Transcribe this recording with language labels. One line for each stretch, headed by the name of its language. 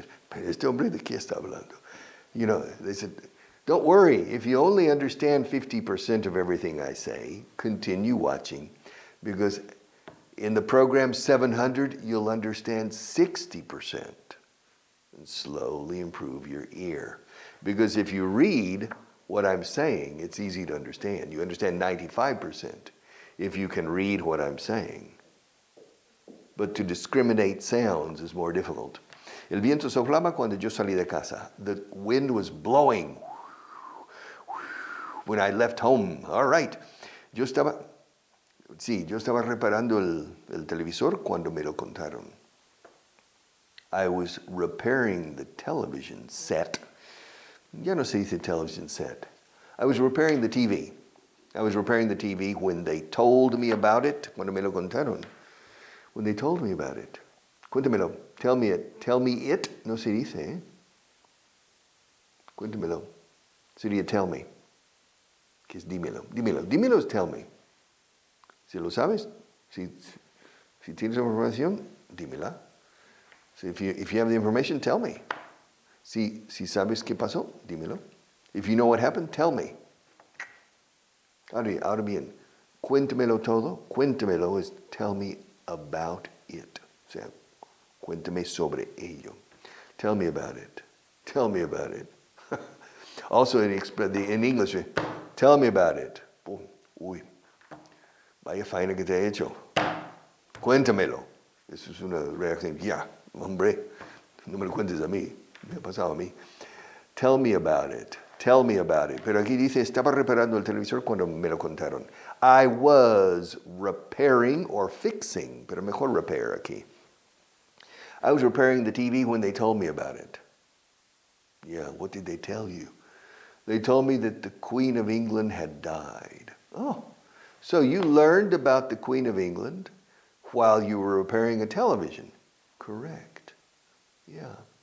Spanish: Pero este hombre de qué está hablando?
English: You know, they said, don't worry. If you only understand 50% of everything I say, continue watching, because in the program 700, you'll understand 60% and slowly improve your ear. Because if you read what I'm saying, it's easy to understand. You understand 95% if you can read what I'm saying. But to discriminate sounds is more difficult.
Spanish: El viento soplaba cuando yo salí de casa.
English: The wind was blowing when I left home. All right.
Spanish: Yo estaba reparando el televisor cuando me lo contaron.
English: I was repairing the television set.
Spanish: Ya no se dice
English: television set. I was repairing the TV. I was repairing the TV when they told me about it,
Spanish: cuando me lo contaron.
English: When they told me about it.
Spanish: Cuéntamelo.
English: Tell me it. Tell me it.
Spanish: No se dice, ¿eh? Cuéntamelo. Sería tell me. Que es dímelo. Dímelo. Dímelo es tell me. Si lo sabes, si tienes información, dímela.
English: So if you have the information, tell me.
Spanish: Si sabes qué pasó, dímelo.
English: If you know what happened, tell me.
Spanish: Ahora bien, cuéntamelo todo.
English: Cuéntamelo is tell me about it.
Spanish: O sea, cuéntame sobre ello.
English: Tell me about it. Tell me about it. Also in English, tell me about it.
Spanish: Uy, vaya faena que te he hecho. Cuéntamelo. Eso es una reacción. Ya, hombre, no me lo cuentes a mí. Me ha pasado a mí.
English: Tell me about it. Tell me about it.
Spanish: Pero aquí dice, estaba reparando el televisor cuando me lo contaron.
English: I was repairing or fixing, pero mejor repair aquí. I was repairing the TV when they told me about it. Yeah, what did they tell you? They told me that the Queen of England had died. Oh, so you learned about the Queen of England while you were repairing a television. Correct. Yeah.